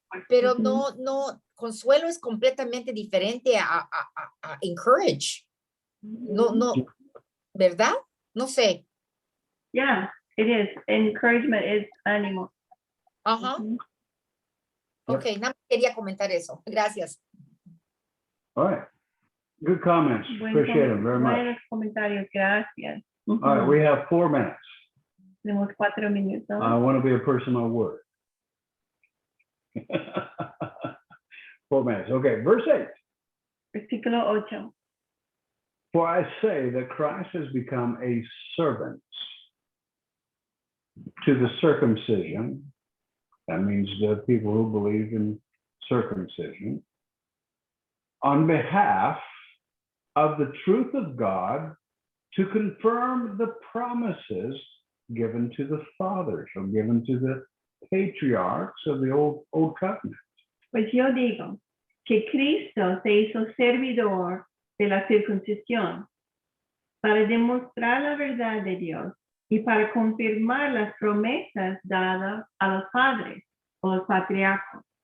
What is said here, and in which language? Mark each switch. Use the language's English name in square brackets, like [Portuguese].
[Spanish] Pero no, consuelo es completamente diferente a encourage. No, ¿verdad? No sé. [English] Yeah, it is. Encouragement is ánimo. [Spanish] Ajá. Ok, nada más quería comentar eso. Gracias. [English] All right. Good comments. Appreciate them very much. [Spanish] Buenos comentarios, gracias. [English] All right, we have 4 minutes. [Spanish] Tenemos 4 minutos. [English] I want to be a person of word. 4 minutes. Okay, verse 8. [Spanish] Versículo 8. [English] For I say that Christ has become a servant to the circumcision. That means the people who believe in circumcision. On behalf of the truth of God, to confirm the promises given to the fathers or given to the patriarchs of the old covenant. [Spanish] Pues yo digo, que Cristo se hizo servidor de la circuncisión para demostrar la verdad de Dios y para confirmar las promesas dadas a los padres o los patriarcas.